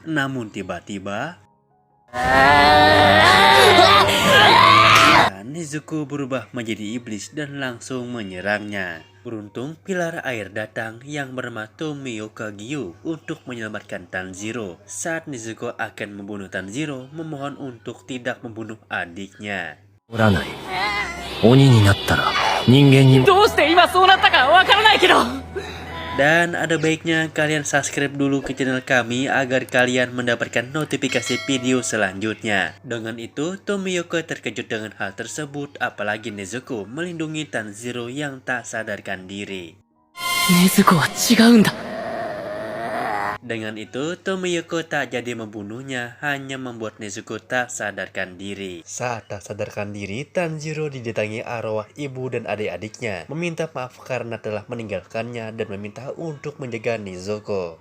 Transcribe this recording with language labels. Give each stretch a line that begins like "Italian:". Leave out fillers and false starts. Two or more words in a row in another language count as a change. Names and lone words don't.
Indonesian: Namun tiba-tiba Nezuko berubah menjadi iblis dan langsung menyerangnya. Beruntung pilar air datang yang bernama Tomioka Gyu untuk menyelamatkan Tanjiro. Saat Nezuko akan membunuh Tanjiro, memohon untuk tidak membunuh adiknya.
Japanese: 鬼になったら人間に。どうして今そうなったかわからないけど。
Indonesian: Dan ada baiknya kalian subscribe dulu ke channel kami agar kalian mendapatkan notifikasi video selanjutnya. Dengan itu, Tomioka terkejut dengan hal tersebut, apalagi Nezuko melindungi Tanjiro yang tak sadarkan diri.
Japanese: 禰豆子は違うんだ。
Indonesian: Dengan itu, Tomioka tak jadi membunuhnya, hanya membuat Nezuko tak sadarkan diri. Saat tak sadarkan diri, Tanjiro didatangi arwah ibu dan adik-adiknya, meminta maaf karena telah meninggalkannya dan meminta untuk menjaga Nezuko.